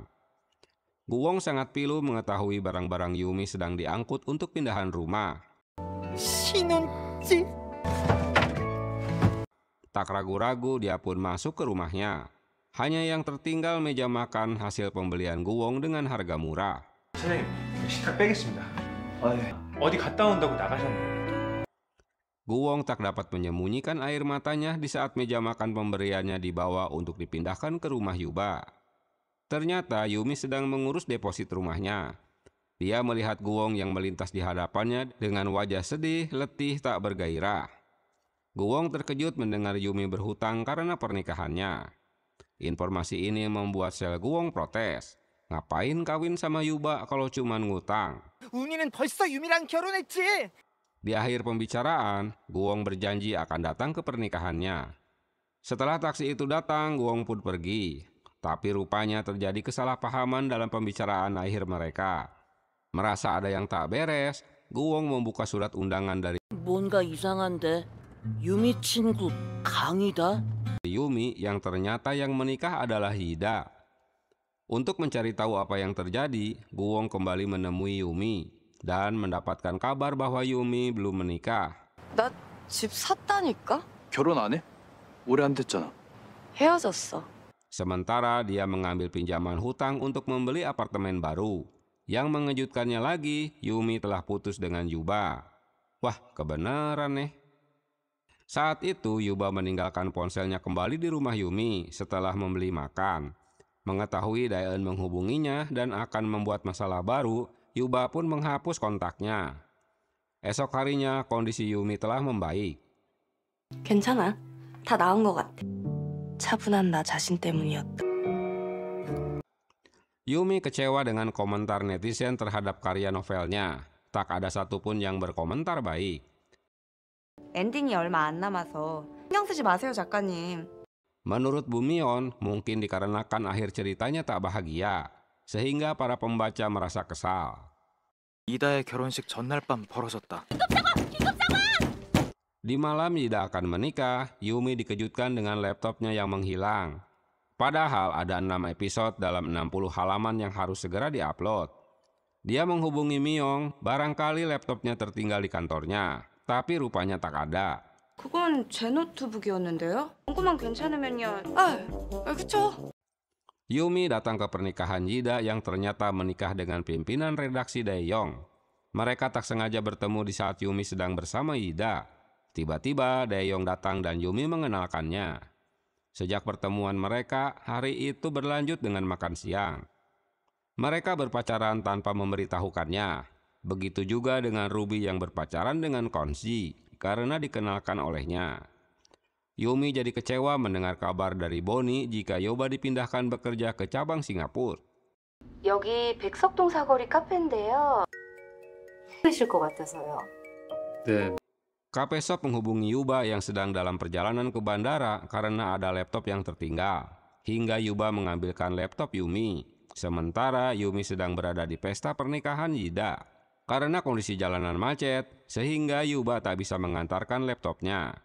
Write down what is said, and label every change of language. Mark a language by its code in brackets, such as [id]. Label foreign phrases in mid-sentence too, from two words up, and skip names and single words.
[id] Guwong sangat pilu mengetahui barang-barang Yumi sedang diangkut untuk pindahan rumah. Tak ragu-ragu dia pun masuk ke rumahnya. Hanya yang tertinggal meja makan hasil pembelian Guwong dengan harga murah. [ko] 사장님, 식탁 빼겠습니다. 어디 갔다 온다고 나가셨나요? [id] Guwong tak dapat menyembunyikan air matanya di saat meja makan pemberiannya dibawa untuk dipindahkan ke rumah Yuba. Ternyata Yumi sedang mengurus deposit rumahnya. Dia melihat Guwong yang melintas di hadapannya dengan wajah sedih, letih, tak bergairah. Guwong terkejut mendengar Yumi berhutang karena pernikahannya. Informasi ini membuat sel Guwong protes. Ngapain kawin sama Yuba kalau cuman ngutang? [ko] 웅이는 벌써 유미랑 결혼했지. [id] Di akhir pembicaraan, Guwong berjanji akan datang ke pernikahannya. Setelah taksi itu datang, Guwong pun pergi. Tapi rupanya terjadi kesalahpahaman dalam pembicaraan akhir mereka. Merasa ada yang tak beres, Guwong membuka surat undangan dari [ko] 뭔가 이상한데. 유미 친구 강이다. [id] Yumi yang ternyata yang menikah adalah Hida. Untuk mencari tahu apa yang terjadi, Guwong kembali menemui Yumi dan mendapatkan kabar bahwa Yumi belum menikah. [ko] 나 집 샀다니까? 결혼 안 해? 오래 안 됐잖아. 헤어졌어. [id] Sementara dia mengambil pinjaman hutang untuk membeli apartemen baru. Yang mengejutkannya lagi, Yumi telah putus dengan Yuba. Wah, kebenaran nih. Saat itu, Yuba meninggalkan ponselnya kembali di rumah Yumi setelah membeli makan. Mengetahui Daeun menghubunginya dan akan membuat masalah baru, Yuba pun menghapus kontaknya. Esok harinya, kondisi Yumi telah membaik. [ko] 괜찮아. 다 나은 것 같아. 차분한 나 자신 때문이었다. [id] Yumi kecewa dengan komentar netizen terhadap karya novelnya. Tak ada satupun yang berkomentar baik. [ko] 엔딩이 얼마 안 남아서 신경 쓰지 마세요, 작가님. [id] Menurut Bumion, mungkin dikarenakan akhir ceritanya tak bahagia, sehingga para pembaca merasa kesal. [ko] 이다의 결혼식 전날 밤 벌어졌다. [id] Di malam Ida akan menikah, Yumi dikejutkan dengan laptopnya yang menghilang. Padahal ada 6 episode dalam 60 halaman yang harus segera diupload. Dia menghubungi Myong, barangkali laptopnya tertinggal di kantornya, tapi rupanya tak ada. [ko] 그건 제 노트북이었는데요. 원고만 괜찮으면요. 그쵸. [id] Yumi datang ke pernikahan Yida yang ternyata menikah dengan pimpinan redaksi Daeyong. Mereka tak sengaja bertemu di saat Yumi sedang bersama Yida. Tiba-tiba Daeyong datang dan Yumi mengenalkannya. Sejak pertemuan mereka, hari itu berlanjut dengan makan siang. Mereka berpacaran tanpa memberitahukannya. Begitu juga dengan Ruby yang berpacaran dengan Konsi karena dikenalkan olehnya. Yumi jadi kecewa mendengar kabar dari Bonnie jika Yoba dipindahkan bekerja ke cabang Singapura. [ko] 여기 백석동 사거리 카페인데요. 힘드실 것 같아서요. 네. [id] Cafe Shop menghubungi Yuba yang sedang dalam perjalanan ke bandara karena ada laptop yang tertinggal. Hingga Yuba mengambilkan laptop Yumi. Sementara Yumi sedang berada di pesta pernikahan Yida. Karena kondisi jalanan macet, sehingga Yuba tak bisa mengantarkan laptopnya.